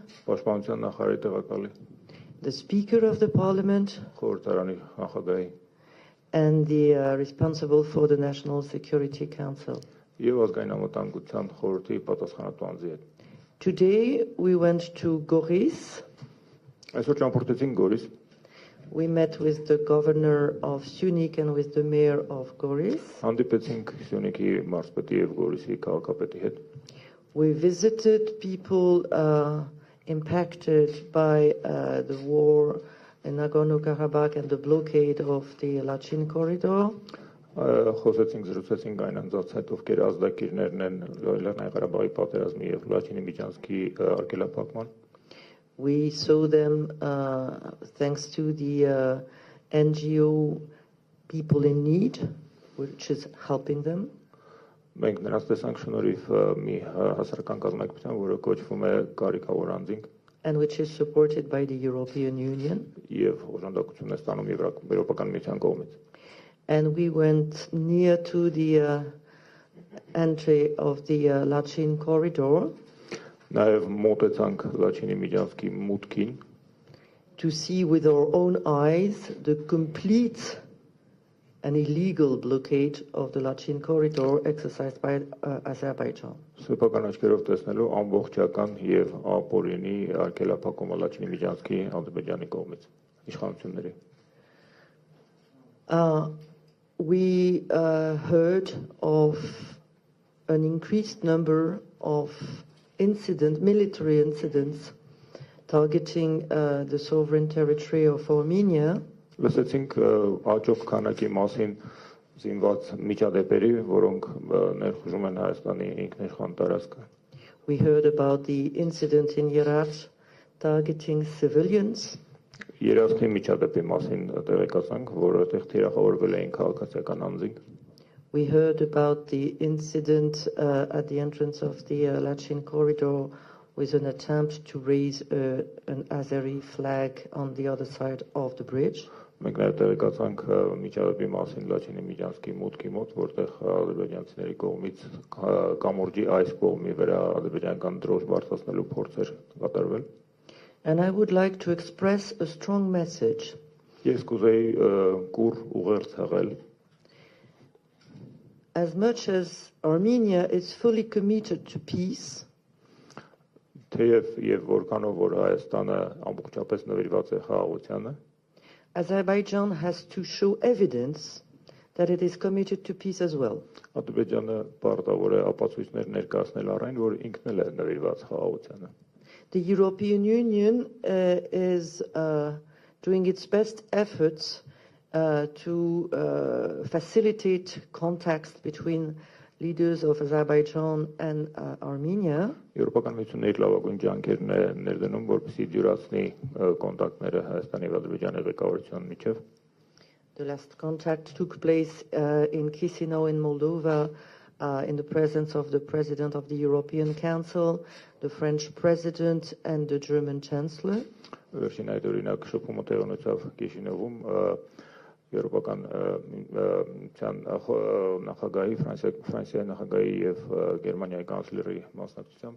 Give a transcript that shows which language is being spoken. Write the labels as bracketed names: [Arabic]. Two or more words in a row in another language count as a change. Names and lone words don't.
[Armenian] պաշտպանության նախարարի տեղակալի, [English] the Speaker of the Parliament, [Armenian] խորհրդարանի նախագահի, [English] and the responsible for the National Security Council. [Armenian] Եվ ազգային անվտանգության խորհրդի պատասխանատու անձի հետ։ [English] Today we went to Goris. [Armenian] Այսօր ճամփորդեցինք Գորիս։ [English] We met with the governor of Syunik and with the mayor of Goris. [Armenian] Հանդիպեցինք Սյունիքի մարզպետի եւ Գորիսի քաղաքապետի հետ։ [English] We visited people impacted by the war in Nagorno-Karabakh and the blockade of the Lachin corridor. [Armenian] Խոսեցինք, զրուցեցինք այն անձանց հետ, ովքեր ազդակիրներն են Լեռնային Ղարաբաղի պատերազմի եւ Լաչինի միջանցքի արգելափակման։ [English] We saw them thanks to the NGO People in Need, which is helping them. [Armenian] Մենք նրանց տեսանք շնորհիվ մի հասարակական կազմակերպության, որը կոչվում է Կարիքավոր անձինք, [English] and which is supported by the European Union. [Armenian] Եվ օժանդակություն է ստանում Եվրոպական միության կողմից։ [English] And we went near to the entry of the Lachin corridor. [Armenian] Նաև մոտեցանք Լաչինի միջանցքի մուտքին, [English] to see with our own eyes the complete and illegal blockade of the Lachin corridor exercised by Azerbaijan. [Armenian] Սեփական աչքերով տեսնելու ամբողջական եւ ապօրինի արգելափակումը Լաչինի միջանցքի Ադրբեջանի կողմից իշխանությունների։ [English] We heard of an increased number of military incidents targeting the sovereign territory of Armenia. [Armenian] Լսեցինք աճող քանակի մասին զինված միջադեպերի, որոնք ներխուժում են Հայաստանի ինքնիշխան տարածքը։ [English] We heard about the incident in Herat targeting civilians. [Armenian] Երաշտի միջադեպի մասին տեղեկացանք, որը այդտեղ թիրախավորվել էին քաղաքացիական անձինք։ [English] We heard about the incident at the entrance of the Lachin corridor with an attempt to raise an Azeri flag on the other side of the bridge. [Armenian] Մենք նաև տեղեկացանք միջադեպի մասին Լաչինի միջանցքի մուտքի մոտ, որտեղ ադրբեջանցիների կողմից կամուրջի այս կողմի վրա ադրբեջանական դրոշ բարձրացնելու փորձեր կատարվել։ [English] And I would like to express a strong message. [Armenian] Ես կուզեի կուր ուղերձ հղել։ [English] As much as Armenia is fully committed to peace, [Armenian] Թեև եւ որքանով որ Հայաստանը ամբողջապես նվիրված է խաղաղությանը, [English] Azerbaijan has to show evidence that it is committed to peace as well. [Armenian] Ադրբեջանը պարտավոր է ապացույցներ ներկայացնել առայն, որ ինքն էլ է նվիրված խաղաղությանը։ [English] The European Union is doing its best efforts to facilitate contacts between leaders of Azerbaijan and Armenia. [Armenian] Եվրոպական միությունն իր լավագույն ջանքերն է ներդնում, որպեսզի դյուրացնի կոնտակտները Հայաստանի եւ Ադրբեջանի ղեկավարության միջև։ [English] The last contact took place in Chisinau in Moldova in the presence of the President of the European Council, the French President and the German Chancellor. [Armenian] Վերջին այդ օրինակ շփումը տեղի ունեցավ Կիշինևում Եվրոպական միության նախագահի, Ֆրանսիայի նախագահի եւ Գերմանիայի կանցլերի մասնակցությամբ։